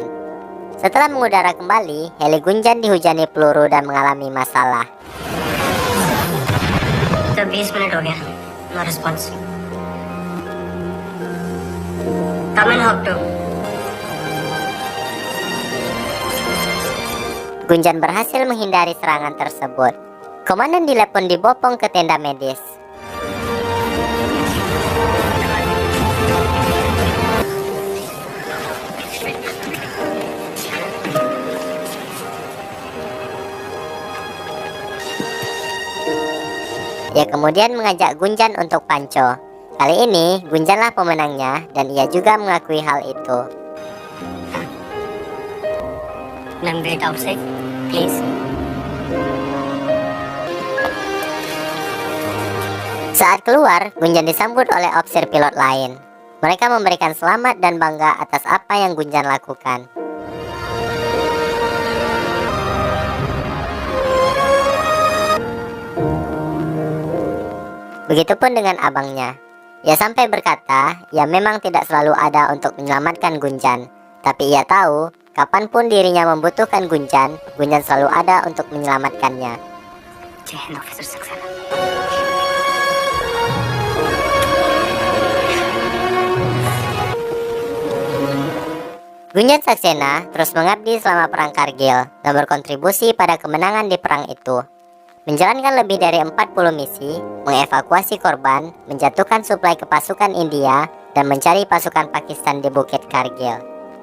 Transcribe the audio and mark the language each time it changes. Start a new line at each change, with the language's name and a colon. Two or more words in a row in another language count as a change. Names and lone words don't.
Indonesian: Setelah mengudara kembali, heli Gunjan dihujani peluru dan mengalami masalah.
Hindi: तो 20 मिनट हो गया,
English: no response. come in Hawk 2.
Indonesian: Gunjan berhasil menghindari serangan tersebut. Komandan di lab pun dibopong ke tenda medis. Ia kemudian mengajak Gunjan untuk panco. Kali ini, Gunjanlah pemenangnya dan ia juga mengakui hal itu.
English: ma'am wait outside please.
Indonesian: Saat keluar, Gunjan disambut oleh officer pilot lain. Mereka memberikan selamat dan bangga atas apa yang Gunjan lakukan. Begitupun dengan abangnya. Ia sampai berkata, ia memang tidak selalu ada untuk menyelamatkan Gunjan. Tapi ia tahu, kapanpun dirinya membutuhkan Gunjan, Gunjan selalu ada untuk menyelamatkannya.
Hindi: जय हिंद ऑफिसर सक्सेना।
Indonesian: Gunjan Saksena terus mengabdi selama perang Kargil dan berkontribusi pada kemenangan di perang itu. Menjalankan lebih dari 40 misi, mengevakuasi korban, menjatuhkan suplai ke pasukan India, dan mencari pasukan Pakistan di Bukit Kargil.